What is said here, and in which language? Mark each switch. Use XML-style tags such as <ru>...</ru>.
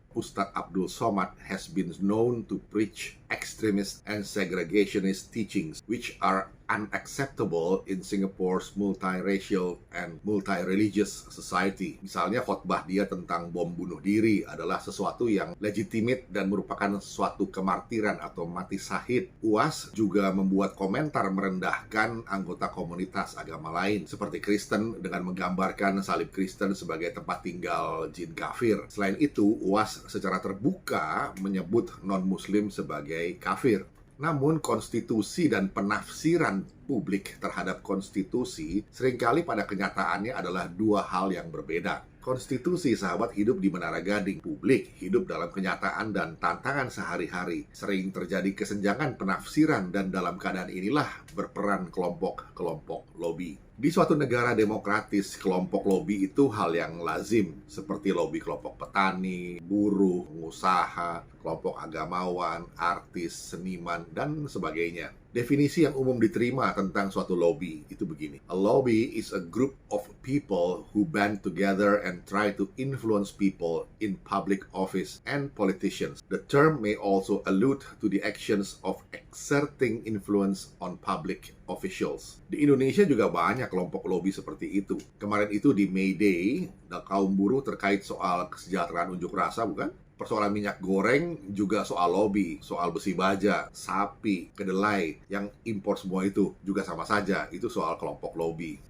<en>Ustadz Abdul Somad has been known to preach extremist and segregationist teachings which are unacceptable in Singapore's multiracial and multireligious society.</en> <id>Misalnya khotbah dia tentang bom bunuh diri adalah sesuatu yang legitimate dan merupakan suatu kemartiran atau mati syahid. UAS juga membuat komentar merendahkan anggota komunitas agama lain seperti Kristen dengan menggambarkan salib Kristen sebagai tempat tinggal jin kafir. Selain itu, UAS secara terbuka menyebut non-muslim sebagai kafir. Namun konstitusi dan penafsiran publik terhadap konstitusi seringkali pada kenyataannya adalah dua hal yang berbeda. Konstitusi, sahabat, hidup di menara gading. Publik hidup dalam kenyataan dan tantangan sehari-hari. Sering terjadi kesenjangan penafsiran dan dalam keadaan inilah berperan kelompok-kelompok lobby. Di suatu negara demokratis, kelompok lobby itu hal yang lazim, seperti lobby kelompok petani, buruh, pengusaha, kelompok agamawan, artis, seniman, dan sebagainya. Definisi yang umum diterima tentang suatu lobby itu begini.</id> <en>A lobby is a group of people who band together and try to influence people in public office and politicians. The term may also allude to the actions of exerting influence on public officials.</en> <id>Di Indonesia juga banyak kelompok lobby seperti itu. Kemarin itu di May Day, kaum buruh terkait soal kesejahteraan unjuk rasa, bukan? Persoalan minyak goreng juga soal lobby, soal besi baja, sapi, kedelai, yang impor semua itu juga sama saja, itu soal kelompok lobby.</id>